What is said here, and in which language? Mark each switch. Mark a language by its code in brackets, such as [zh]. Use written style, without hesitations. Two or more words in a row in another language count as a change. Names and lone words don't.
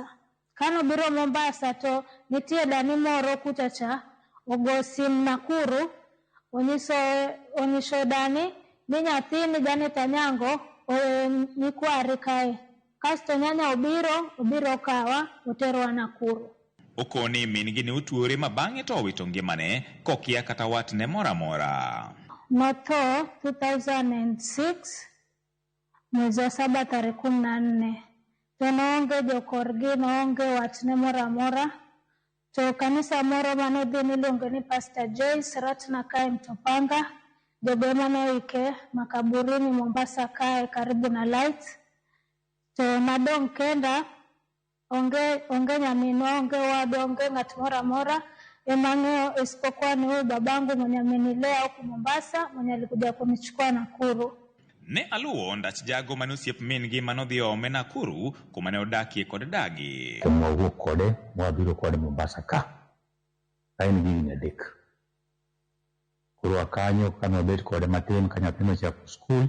[luo] Kano biro Mombasa to nitie dani moro kuchacha ogo sim Nakuru onyiso dani ni nyathini Janet Anyango ni kwari kae. Kasto nyanya obiro kawa oterwa Nakuru. Okoni min-gi ne otuore ma bang'e to owito ngimane kokia kata watne mora mora. Notho 2006 [sw] mwezi wa 7 tarehe 14. [luo] To noonge jokorgi, noonge watne mora mora. To kanisa moro manodhi niluongo ni Pastor Joyce Ratna kae Mtopanga. Jobe manoike makaburini Mombasa kae [sw] karibu na [luo] Light. To nadong kenda onge nyaminwa, onge wadu, onge ng'at mora mora. [sw] Emang'eyo isipokuwa ni huyu babangu mwenye amenilea huku Mombasa mwenye alikuja kunichukua Nakuru. [luo] Ne aluwo ndach jago mane osiep min-gi manodhi ome Nakuru kuma ne odakie kod dagi. Mwawuok kode mwabiro kode Mombasa ka. Kain gi higni 3. Koro akanyo kano bet kode matin ka nyathino chako skul.